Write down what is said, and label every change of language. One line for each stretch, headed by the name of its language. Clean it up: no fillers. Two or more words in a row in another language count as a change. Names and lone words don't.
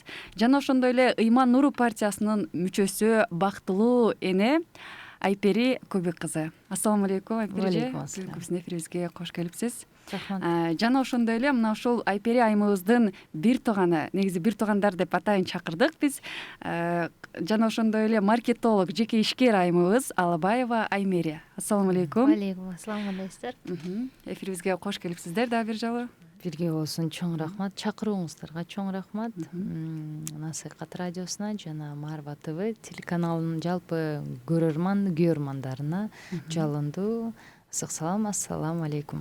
Kyrgyz: Жана ошондой эле Ыйман Нуру партиясынын мүчөсү, бактылуу эне Айпери Көбөк кызы.
Arabic: السلام عليكم,
Kyrgyz: Айпери. Биздин эфирибизге кош келипсиз. Рахмат. Жана ошондой эле мына ушул Айпери айымыбыздын бир тууганы, негизи бир туугандар деп атайын чакырдык биз. Жана ошондой эле маркетолог, жеке ишкер айымыбыз Алабаева Аймери.
Arabic: السلام عليكم. عليكم السلام,
Kyrgyz: кандайсыздар? Эфирибизге кош келипсиздер дагы бир жолу. Бирге болсун, чоң рахмат. Чакырууңуздарга чоң рахмат. Насыйкат радиосуна жана Марва ТВ телеканалынын жалпы көрөрмандарына жалындуу ысык салам,
Arabic: السلام عليكم.